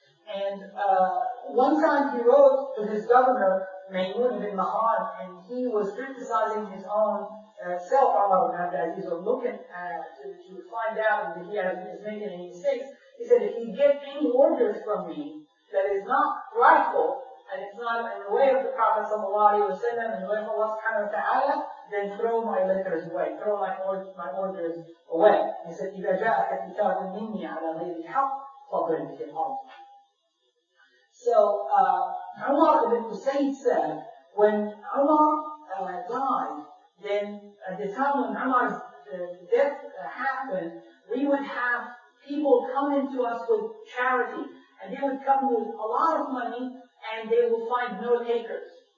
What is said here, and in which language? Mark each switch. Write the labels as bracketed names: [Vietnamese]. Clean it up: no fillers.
[English] And one time he wrote to his governor, Maymun bin Mahran, and he was criticizing his own self, Umar bin Abdul-Aziz, or looking to find out if he is making any mistakes. He said, if you get any orders from me that is not rightful, and it's not in the way of the Prophet ﷺ, and the way of Allah subhanahu wa ta'ala, then throw my letters away, throw my orders away. He said, [Arabic] إِذَا جَاءَكَ كِتَابٌ مِنِّي عَلَى غَيْرِ الْحَقِّ فَاضْرِبْ بِهِ الْأَرْضِ. [English] So, Umar ibn Usayd said, when Umar died, then at the time when Umar's death happened, we would have people coming to us with charity, and they would come with a lot of money, and they will find no takers.